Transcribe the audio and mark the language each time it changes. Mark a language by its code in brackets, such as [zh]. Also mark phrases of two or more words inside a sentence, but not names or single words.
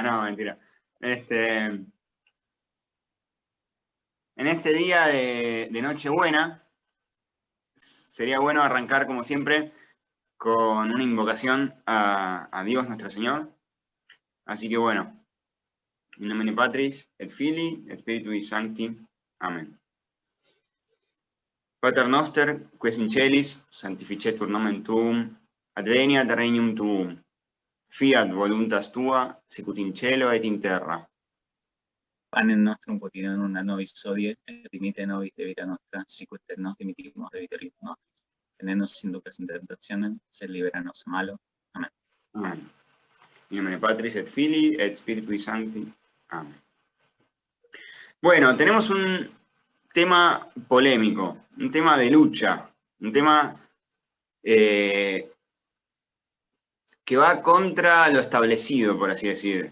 [es] No, mentira. En este día de Nochebuena, sería bueno arrancar, como siempre, con una invocación a Dios nuestro Señor. Así que bueno, [la] in nomine Patris, et Filii, et Spiritui Sancti. Amén. Pater noster, ques in celis, sanctificetur nomen tuum, adveniat regnum tuum, fiat voluntas tua, sicut in cielo et in terra. Panem nostrum quotidianum da nobis hodie, et dimitte nobis debita nostra, sicut et nos dimittimus debitoris nostris. Et ne nos inducas in tentationem, sed libera nos a malo. [es] Amén. Amén. [la] In nomine Patris, et Filii, et Spiritui Sancti. [es] Amén. Bueno, tenemos un tema polémico, un tema de lucha, un tema que va contra lo establecido, por así decir.